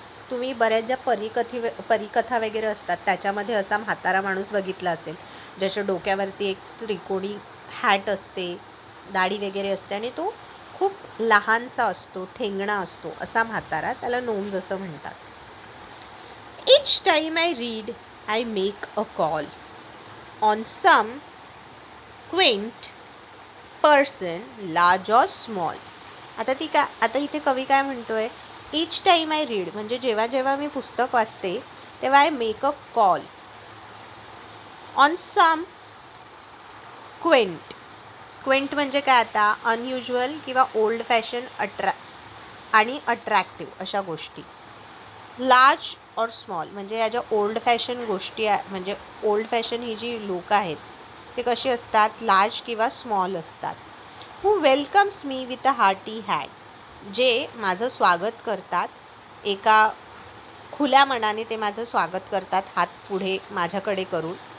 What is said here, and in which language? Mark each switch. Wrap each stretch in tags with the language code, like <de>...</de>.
<mr>तुम्ही बऱ्याच ज्या परिकथा वगैरे असतात त्याच्यामध्ये असा म्हातारा माणूस बघितला असेल, ज्याच्या डोक्यावरती एक त्रिकोणी हॅट असते, दाढी वगैरे असते आणि तो खूप लहानसा असतो, ठेंगणा असतो, असा म्हातारा, त्याला नोम्स असं म्हणतात.</mr> <en>Each time I read, I make a call on some quaint person, large or small.</en> <mr>आता इथे कवी काय म्हणतोय?</mr> <en>Each time I read</en> <mr>म्हणजे जेव्हा जेव्हा मी पुस्तक वाचते तेव्हा</mr> <en>I make a call on some quaint.</en> <mr>Quint म्हणजे काय? आता अनयुज्युअल किंवा ओल्ड फॅशन आणि अट्रॅक्टिव्ह अशा गोष्टी.</mr> <en>large और small</en> <mr>म्हणजे या ज्या ओल्ड फॅशन गोष्टी म्हणजे ओल्ड फॅशन ही जी लोक आहेत ते कशी असतात? लार्ज किंवा स्मॉल असतात.</mr> <en>who welcomes me with a hearty hand,</en> <mr>जे माझं स्वागत करतात, एका खुल्या मनाने ते माझं स्वागत करतात, हात पुढे माझ्याकडे करून.</mr>